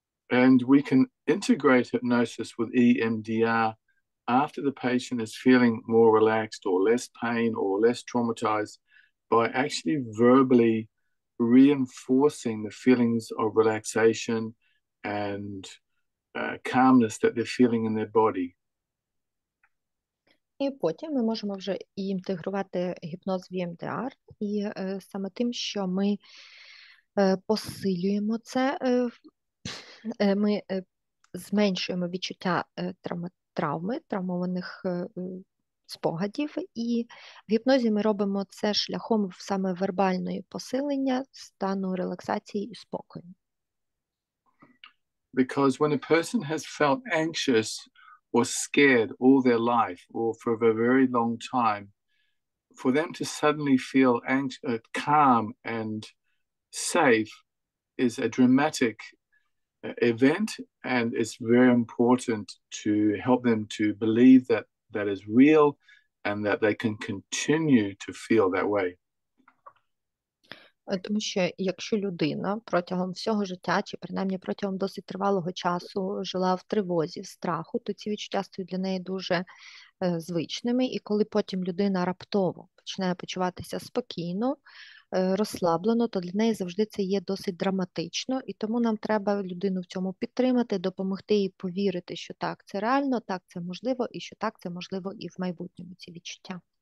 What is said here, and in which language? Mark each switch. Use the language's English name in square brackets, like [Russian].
[English] And we can integrate hypnosis with EMDR after the patient is feeling more relaxed or less pain or less traumatized by actually verbally reinforcing the feelings of relaxation and calmness that they're feeling in their body. [Ukrainian] І потім ми можемо вже і інтегрувати гіпноз в EMDR, і саме тим, що ми посилюємо це, ми зменшуємо відчуття травми, травмованих спогадів, і в гіпнозі ми робимо це шляхом саме вербальної посилення стану релаксації і спокою. [English] Because when a person has felt anxious or scared all their life or for a very long time, for them to suddenly feel calm and safe is a dramatic event, and it's very important to help them to believe that that is real and that they can continue to feel that way. [Ukrainian] Тому що якщо людина протягом всього життя, чи принаймні протягом досить тривалого часу жила в тривозі, в страху, то ці відчуття стають для неї дуже звичними, і коли потім людина раптово починає почуватися спокійно, розслаблено, то для неї завжди це є досить драматично, і тому нам треба людину в цьому підтримати, допомогти їй повірити, що так, це реально, так, це можливо, і що так, це можливо і в майбутньому, ці відчуття.